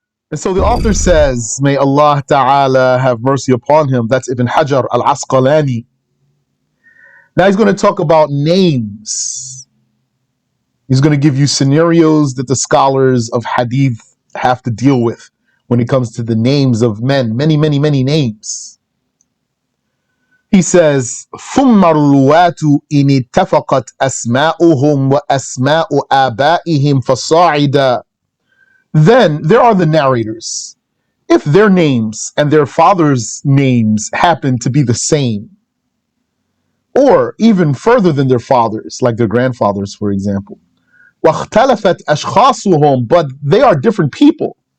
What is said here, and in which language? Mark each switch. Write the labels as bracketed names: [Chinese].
[English] And so the author says, may Allah Ta'ala have mercy upon him. That's Ibn Hajar Al-Asqalaniyy. Now he's going to talk about names. He's going to give you scenarios that the scholars of Hadith have to deal with when it comes to the names of men. Many, many, many names. [Arabic] He says, ثُمَّ الرُّوَاةُ إِنِ اتَّفَقَتْ أَسْمَاؤُهُمْ وَأَسْمَاءُ آبَائِهِمْ فَصَاعِدًا. [English] Then there are the narrators. If their names and their fathers' names happen to be the same, or even further than their fathers, like their grandfathers, for example, [Arabic] وَاخْتَلَفَتْ أَشْخَاصُهُمْ, [English] but they are different people.